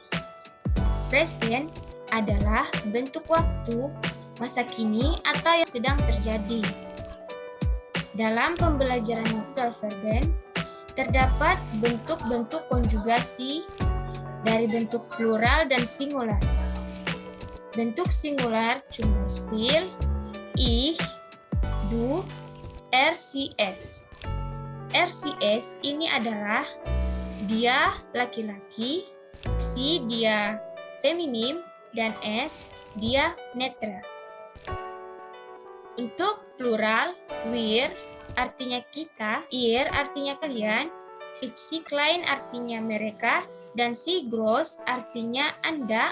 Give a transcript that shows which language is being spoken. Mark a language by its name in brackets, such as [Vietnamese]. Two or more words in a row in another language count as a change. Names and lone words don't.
[Indonesian] Present adalah bentuk waktu masa kini atau yang sedang terjadi. Dalam pembelajaran modalverben terdapat bentuk-bentuk konjugasi dari bentuk plural dan singular. Bentuk singular [German] zum Beispiel ich, du, RCS. [Indonesian] RCS ini adalah dia laki-laki, si dia feminim, dan S dia netral. Untuk plural, wir artinya kita, ihr artinya kalian, [German] si klein [Indonesian] artinya mereka, dan [German] si groß [Indonesian] artinya Anda.